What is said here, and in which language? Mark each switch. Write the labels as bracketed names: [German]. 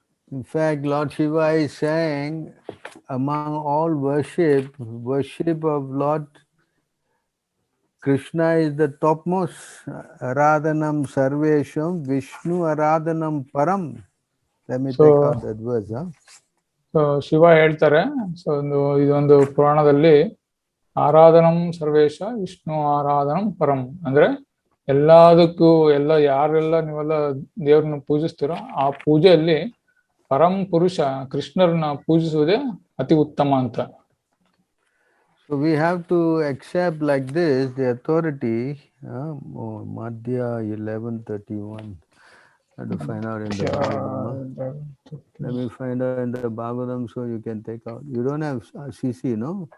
[English] In fact, Lord Shiva is saying, among all worship of Lord Krishna is the topmost. [Sanskrit] Aradhanam sarvesham Vishnu aradhanam param. [English] Let me take out that verse. [Kannada] So Shiva ಹೇಳ್ತಾರೆ, so ಇದೊಂದು ಪುರಾಣದಲ್ಲಿ [Sanskrit] ಆರಾಧನಂ ಸರ್ವೇಶ ವಿಷ್ಣು ಆರಾಧನಂ ಪರಂ [Kannada] ಅಂದ್ರೆ ಎಲ್ಲದಕ್ಕೂ ಯಾರೆಲ್ಲ ನೀವೆಲ್ಲ ದೇವ್ರನ್ನ ಪೂಜಿಸ್ತೀರೋ ಆ ಪೂಜೆಯಲ್ಲಿ ಪರಂ ಪುರುಷ ಕೃಷ್ಣರನ್ನ ಪೂಜಿಸುವುದೇ ಅತಿ ಉತ್ತಮ ಅಂತ. [English] So we have to accept like this the authority. Madhya 11:31. I have to find out in the Bhagavatam. Let me find out in the Bhagavatam so you can take out. You don't have CC, no?